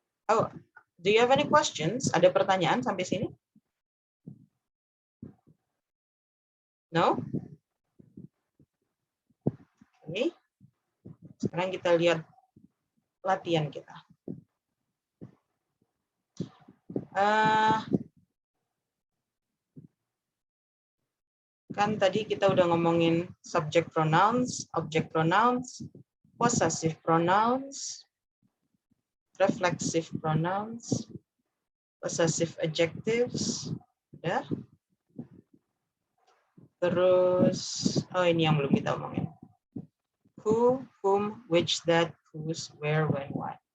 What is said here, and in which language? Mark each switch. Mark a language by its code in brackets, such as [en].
[en] Oh, do you have any questions? [id] Ada pertanyaan sampai sini? [en] No? [id] Oke. Sekarang kita lihat latihan kita. Kan tadi kita udah ngomongin subject pronouns, object pronouns, possessive pronouns, reflexive pronouns, possessive adjectives, ya. Terus, oh ini yang belum kita omongin. [en] Who, whom, which, that, whose, where, when, why.